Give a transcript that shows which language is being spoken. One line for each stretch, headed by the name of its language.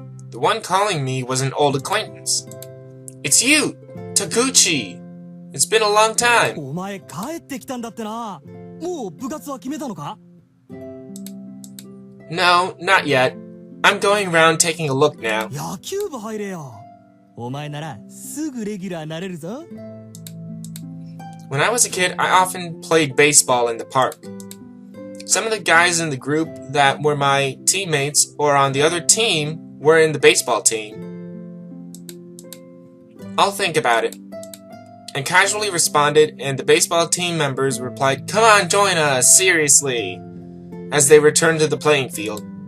English: The one calling me was an old acquaintance. It's you, Taguchi. It's been a long time.
Japanese: お前帰ってきたんだってな。もう部活は決めたのか?
English: No, not yet. I'm going around taking a look now.
Japanese: 野球部入れよ。お前ならすぐレギュラーなれるぞ。
English: When I was a kid, I often played baseball in the park. Some of the guys in the group that were my teammates or on the other team were in the baseball team. I'll think about it. I casually responded, and the baseball team members replied, "Come on, join us, seriously," as they returned to the playing field.